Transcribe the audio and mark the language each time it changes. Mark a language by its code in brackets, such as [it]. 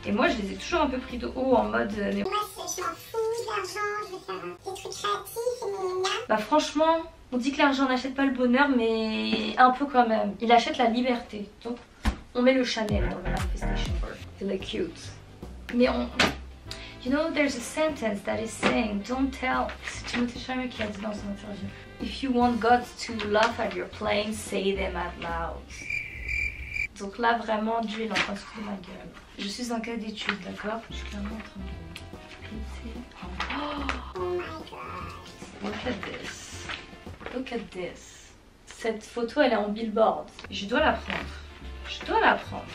[fr] Et moi, je les ai toujours un peu pris de haut en mode... mais... Moi, je m'en fous de l'argent, je vais faire des trucs créatifs, mais... Bah franchement, on dit que l'argent n'achète pas le bonheur, mais un peu quand même. Il achète la liberté. Donc, on met le Chanel dans le manifestation board. Il est cute. Mais on... [en] You know, there's a sentence that is saying, don't tell... [fr] C'est Timothée Chalamet qui a dit dans son interview. [en] If you want God to laugh at your plane, say them out loud. [fr] Donc là, vraiment, Dieu est en train de se foutre de ma gueule. Je suis en cas d'étude, d'accord? Je suis clairement en train de glisser. [en] Oh my god. Look at this. Look at this. [fr] Cette photo, elle est en billboard. Je dois la prendre. Je dois la prendre.